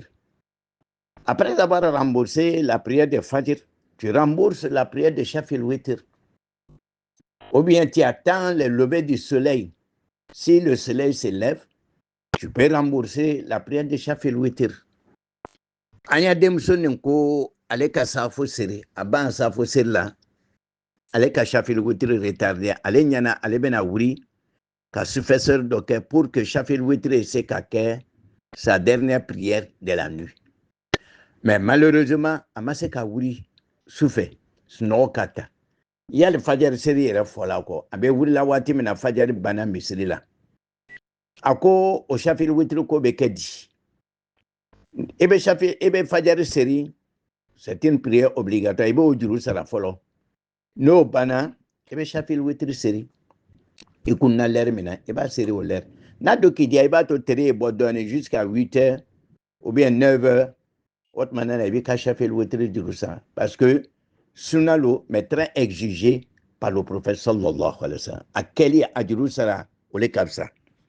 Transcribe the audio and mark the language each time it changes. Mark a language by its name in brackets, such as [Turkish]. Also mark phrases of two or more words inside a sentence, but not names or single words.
[French] Après avoir remboursé la prière de Fajr, tu rembourses la prière de Shafil Witr. Ou bien tu attends le lever du soleil. Si le soleil se lève, tu peux rembourser la prière de Shafil Witr. [Bambara] Anya denmuso nin ko ale ka safo siri a ban safo siri la ale ka Shafil Witr retardé ale ɲana ale bɛna wuri ka successeur dɔ kɛ [French] pour que [Bambara] Shafil Witr se ka kɛ [French] sa dernière prière de la nuit. Mais malheureusement [Bambara] a ma se ka wuri sufɛ sunɔgɔ ka ta. Yali fajari seri yɛrɛ fɔla kɔ a bɛ wurila waati min na fajari banna misiri la a ko o Shafil Witr ko bɛ kɛ di. I bɛ fajari seri, [French] c'est une prière obligatoire. [Bambara] I b'o juru sara fɔlɔ. N'o banna i bɛ Shafil Witr seri. I kunna l'heure min na i b'a seri o l'heure. N'a dɔ k'i diya i b'a to tere ye bɔ dɔɔni [French] jusqu'à 8h ou bien 9h. [Bambara] O tuma na i b'i ka Shafil Witr juru sara [French] parce que [Bambara] sunna lo [French] mais très exigé par le prophète [Arabic] صلى الله عليه وسلم. [Bambara] A kɛli a juru sara o le ka fisa.